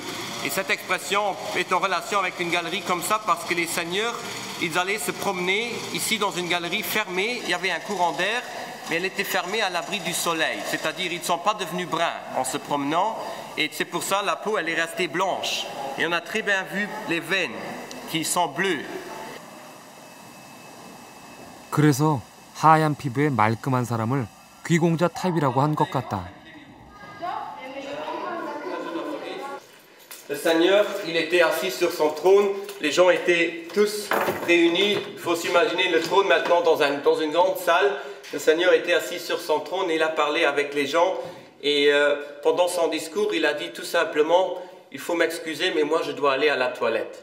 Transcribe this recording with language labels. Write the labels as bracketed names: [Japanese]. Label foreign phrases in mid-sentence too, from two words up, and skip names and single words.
[French] Et cette expression est en relation avec une galerie comme ça parce que les seigneurs, ils allaient se promener ici dans une galerie fermée, il y avait un courant d'air, mais elle était fermée à l'abri du soleil. C'est-à-dire ils ne sont pas devenus bruns en se promenant et c'est pour ça la peau elle est restée blanche. Et on a très bien vu les veines qui sont bleues. [Korean] 그래서 하얀 피부에 말끔한 사람을 귀공자 타입이라고 한 것 같다. [French] Le Seigneur, il était assis sur son trône, les gens étaient tous réunis. Il faut s'imaginer le trône maintenant dans une grande salle. Le Seigneur était assis sur son trône et il a parlé avec les gens. Et pendant son discours, il a dit tout simplement, il faut m'excuser, mais moi je dois aller à la toilette.